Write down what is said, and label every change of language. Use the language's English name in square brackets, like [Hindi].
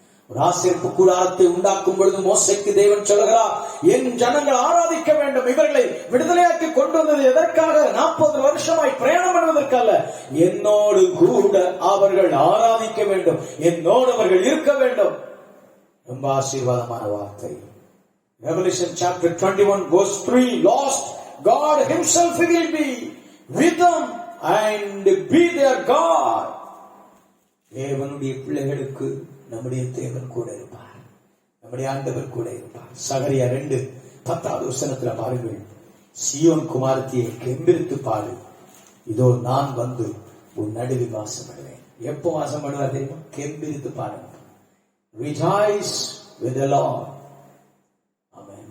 [Tamil] ஒரு ஆசரிப்பு கூடாரத்தை உண்டாக்கும் பொழுது மோசேக்கு தேவன் சொல்கிறார், என் ஜனங்கள் ஆராதிக்க வேண்டும். இவர்களை விடுதலையாக்கி கொண்டு வந்தது எதற்காக? 40 வருஷமாய் பிரயாணம் பண்ணுவதற்கல்ல, என்னோடு கூட அவர்கள் ஆராதிக்க வேண்டும், என்னோடு அவர்கள் இருக்க வேண்டும். ரொம்ப ஆசீர்வாதமான வார்த்தை. [English] Revelation chapter 21 verse 3, lost God himself will be with them and be their God. [Tamil] தேவனுடைய பிள்ளைகளுக்கு நம்முடைய தேவன் கூட இருப்பார், நம்முடைய ஆண்டவர் கூட இருப்பார். சகரியா 2:10வது வசனத்துல பாருங்கள், சீயோன் குமாரத்தியை கெம்பீரித்து பாடு, இதோ நான் வந்து உன் நடுவில் வாசம் பண்ணுவேன். எப்போ வாசம் பண்ணுவார் தெரியுமா? கெம்பீரித்து பாடுங்க. [English] Rejoice with the Lord. Amen.